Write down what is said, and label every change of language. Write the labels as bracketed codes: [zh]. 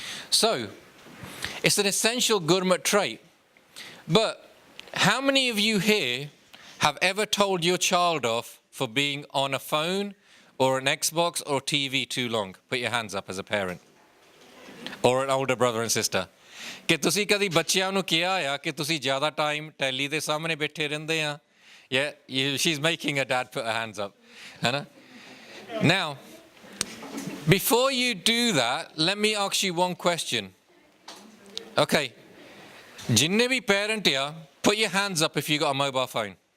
[en] So, it's an essential Gurmat trait. But how many of you here have ever told your child off for being on a phone or an Xbox or TV too long? Put your hands up as a parent. Or an older brother and sister. [pa] ਕਿ ਤੁਸੀਂ ਕਦੀ ਬੱਚਿਆਂ ਨੂੰ ਕਿਹਾ ਆ ਕਿ ਤੁਸੀਂ ਜ਼ਿਆਦਾ ਟਾਈਮ ਟੈਲੀ ਦੇ ਸਾਹਮਣੇ ਬੈਠੇ ਰਹਿੰਦੇ ਆ? [en] Yeah, she's making her dad put her hands up. Now, before you do that, let me ask you one question. Okay, [pa] जिन्ने भी [en] parent here, put your hands up if you got a mobile phone.